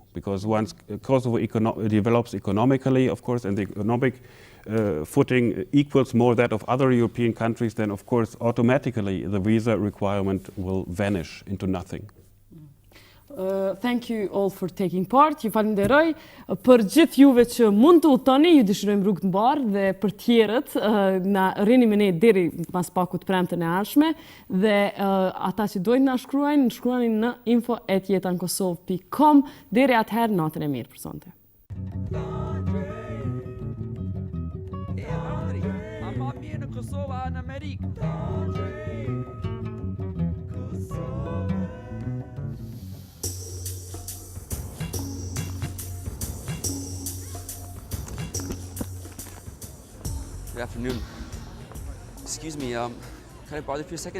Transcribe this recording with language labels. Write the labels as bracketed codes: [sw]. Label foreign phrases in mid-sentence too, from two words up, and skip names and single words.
[en] Because once Kosovo develops economically, of course, and the economic footing equals more that of other European countries, then of course automatically the visa requirement will vanish into nothing. Thank you all for taking part. [sq] Ju falenderoj për gjithë juve që mund të udhtoni, ju dëshirojmë rrugë të mbarë dhe për tjerët na rrini me ne deri pas pakut premtën e ardhshme dhe ata që dojnë na shkruani në info@jetankosov.com. Deri atëherë natën e mirë për sonte. Kosova në Amerikë. [en] Good afternoon. Excuse me, can I bother you for a second?